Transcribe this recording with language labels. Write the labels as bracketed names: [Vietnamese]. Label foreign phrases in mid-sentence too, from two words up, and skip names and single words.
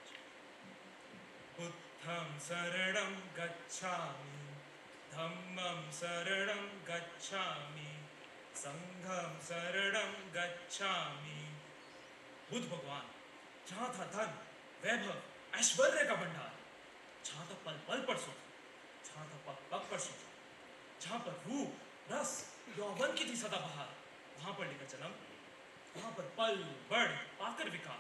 [Pali] बुद्धं शरणं गच्छामि, धम्मं शरणं गच्छामि, संघं शरणं गच्छामि। [Hindi] बुद्ध भगवान, जहाँ था धन, वैभव, ऐश्वर्य का भंडार, जहाँ था पल पल पर सुख, जहाँ था पग पग पर सुख, जहाँ पर रूप, रस, यौवन की थी सदाबहार, वहाँ पर लेकर जन्म, वहां पर पल बढ़ पाकर विकास।